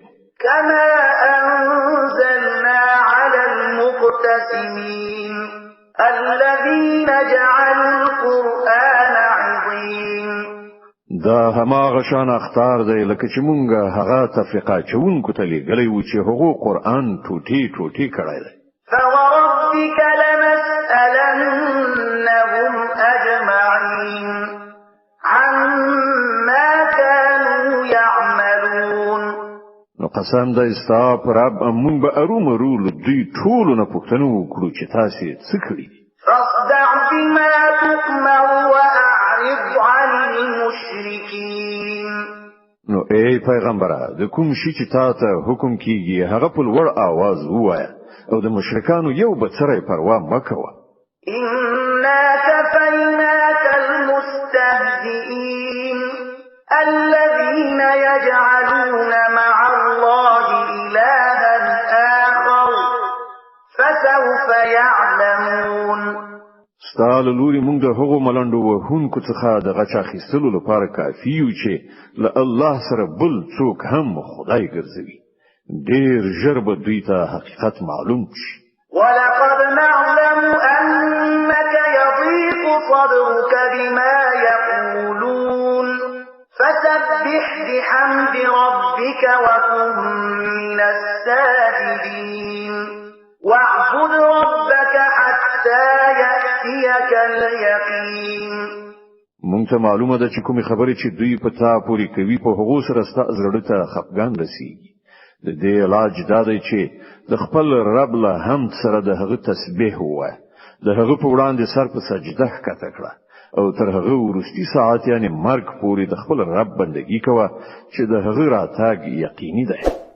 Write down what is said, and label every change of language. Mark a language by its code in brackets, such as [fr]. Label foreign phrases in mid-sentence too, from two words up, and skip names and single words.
[ar] كما أنزلنا على المقتسمين الذين جعلوا القرآن عظيم. [ps] دا هماغه شان اخطار دی لکه چې مونږ هغه تفریقه چونکو ته لګلې و چې هغه قرآن ټوټي ټوټي کړای دی. [ar] فوربك لنسألنهم أجمعين عما كانوا يعملون. [ps] نو قسم د استا پر رب مونږ به ارومرو له دوی ټولو نه پوښتنه وکړو چې تاسو څه کړی دي. [ar] فاصدع بما تؤمر وأعرض عن المشركين. [ps] نو ای پیغمبره د کوم شي چې تاسو حکم کیږي هغه په لوړ आवाज ووایه او د مشرکانو یو بڅره پروا مکوه. [ar] إنا كفيناك المستهزئين الذين يجعلون مع الله إلها آخر فسوف يعلمون. [ps] ستال لوري مونږ د هغو ملنډو وهونکو څخه د غچ اخیستلو لپاره کافي یو چې له الله سره بل څوک هم خدای ګرځوي. ډیر ژر به دوی ته حقیقت معلوم شي. [ar] ولقد نعلم أنك يضيق صدرك بما يقولون فسبح بحمد ربك وكن من الساجدين واعبد ربك حتى يأتيك اليقين. [ps] مونږ ته معلومه ده چې کومې خبرې چې دوی په تا پوری کوي په هغو سره ستاسو زړه ته خفګان رسیږي. د دې علاج دا دی چې د خپل رب له حمد سره د هغه تسبیح ووایه، د هغه په وړاندې سر په سجده ښکته کړه او تر هغه وروستي ساعت یعنی مرګ پورې د خپل رب بندگی کوه چې د هغه راتګ یقیني ده.